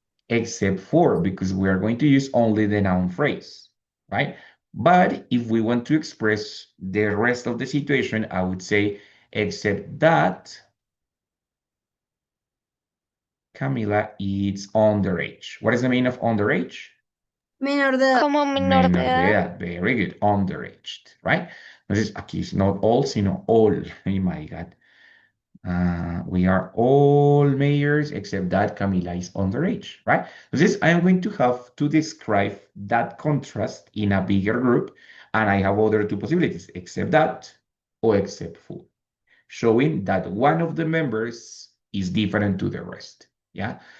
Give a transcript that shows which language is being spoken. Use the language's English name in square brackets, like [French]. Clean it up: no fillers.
[English] Except for, because we are going to use only the noun phrase, right? But if we want to express the rest of the situation, I would say, except that Camila is underage. What is the meaning of underage? [Spanish] Menor de edad. Como menor de Menor de edad. edad. [English] Very good. Underage, right? [Spanish] Entonces, aquí es not all, sino all. [English] Oh my God. We are all mayors except that Camila is underage, right? Entonces, I am going to have to describe that contrast in a bigger group, and I have other two possibilities, except that or except for, showing that one of the members is different to the rest, yeah?